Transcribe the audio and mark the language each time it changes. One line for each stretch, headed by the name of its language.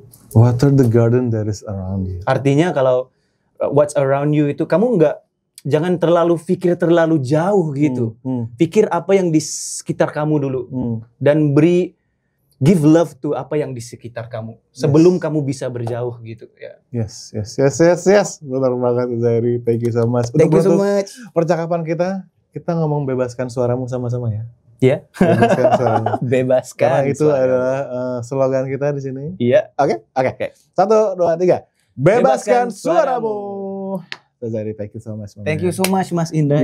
English: Water the garden that is around you.
Indonesian: Artinya kalau
English: what's around you
Indonesian: itu kamu jangan terlalu pikir terlalu jauh gitu. Pikir apa yang di sekitar kamu dulu. Dan
English: give love to
Indonesian: apa yang di sekitar kamu sebelum kamu bisa berjauh gitu ya.
English: Yes.
Indonesian: Benar banget
English: Zahiri. Thank you so much. Thank you so much.
Indonesian: Percakapan kita ngomong bebaskan suaramu sama-sama ya. Iya. Bebaskan suaramu. Bebaskan. Karena itu adalah slogan kita di sini. Iya. Oke. 1, 2, 3. Bebaskan suaramu.
English: Zahiri, thank you so much. Thank you so much Mas Indra.